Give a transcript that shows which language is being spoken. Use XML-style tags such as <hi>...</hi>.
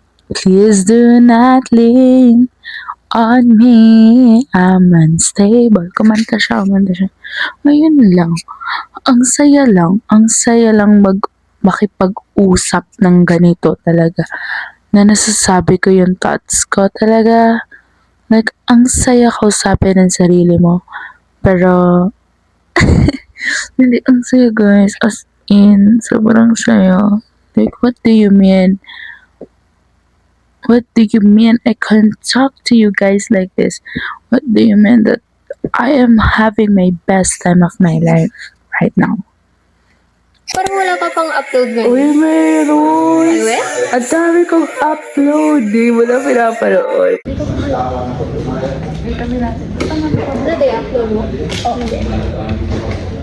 <en>Please do not lean on me, I'm unstable.</en> <tl>Kumanta siya. Ngayon lang. Ang saya lang makipag-usap ng ganito talaga. Na nasasabi ko yung thoughts ko talaga. Like, ang saya kausapin ng sarili mo. Pero, hindi, ang saya guys.</tl> <en>As in,</en> <tl>sobrang saya.</tl> <en>Like, what do you mean? What do you mean I can't talk to you guys like this? What do you mean that I am having my best time of my life right now?</en> <tl>Parang wala ka pang upload ngayon. Uy, meron! Ay, we? Ang dami kong upload eh. Wala pinapanood. Ano day upload mo? Oo. Hindi.</tl>